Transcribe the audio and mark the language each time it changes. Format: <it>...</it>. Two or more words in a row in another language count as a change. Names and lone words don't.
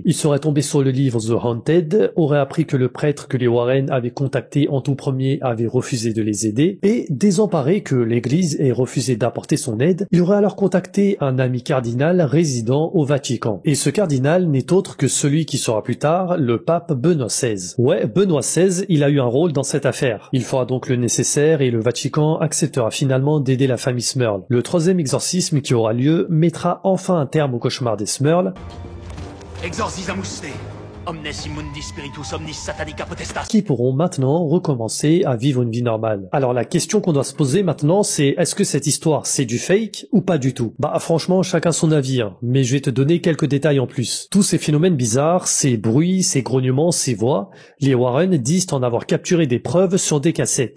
<fr>Il serait tombé sur le livre The Haunted, aurait appris que le prêtre que les Warren avaient contacté en tout premier avait refusé de les aider, et désemparé que l'église ait refusé d'apporter son aide, il aurait alors contacté un ami cardinal résidant au Vatican. Et ce cardinal n'est autre que celui qui sera plus tard le pape Benoît XVI. Ouais, Benoît XVI, il a eu un rôle dans cette affaire. Il fera donc le nécessaire et le Vatican acceptera finalement d'aider la famille Smurl. Le 3e exorcisme qui aura lieu mettra enfin un terme au cauchemar des Smurl.</fr> <la>Exorcisamus te. Omnes immundi spiritus omnis satanica potestas.</la> <fr>Qui pourront maintenant recommencer à vivre une vie normale. Alors la question qu'on doit se poser maintenant, c'est est-ce que cette histoire c'est du fake ou pas du tout? Bah franchement, chacun son avis, hein. Mais je vais te donner quelques détails en plus. Tous ces phénomènes bizarres, ces bruits, ces grognements, ces voix, les Warren disent en avoir capturé des preuves sur des cassettes.</fr>